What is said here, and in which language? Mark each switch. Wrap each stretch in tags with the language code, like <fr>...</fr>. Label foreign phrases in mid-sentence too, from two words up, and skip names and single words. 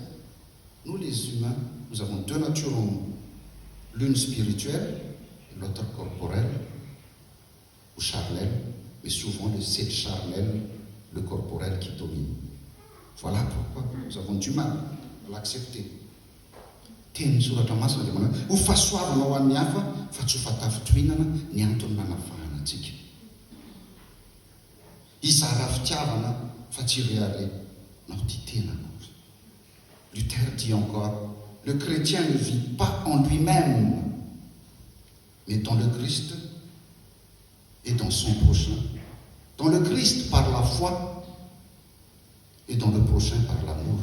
<fr>Nous, les humains, nous avons deux natures en nous. L'une spirituelle et l'autre corporelle ou charnelle, mais souvent c'est le charnel, le corporel qui domine. Voilà pourquoi nous avons du mal à l'accepter.</fr> <mg>Teny soratra masina dia manao ho fahasoavana ho an'ny hafa fa tsy ho fatafitohinana ny antony manavahana antsika. Izara fitiavana fa tsy reharenao ty tena.</mg> <fr>Luther dit encore: le chrétien ne vit pas en lui-même, mais dans le Christ et dans son prochain. Dans le Christ par la foi et dans le prochain par l'amour.</fr>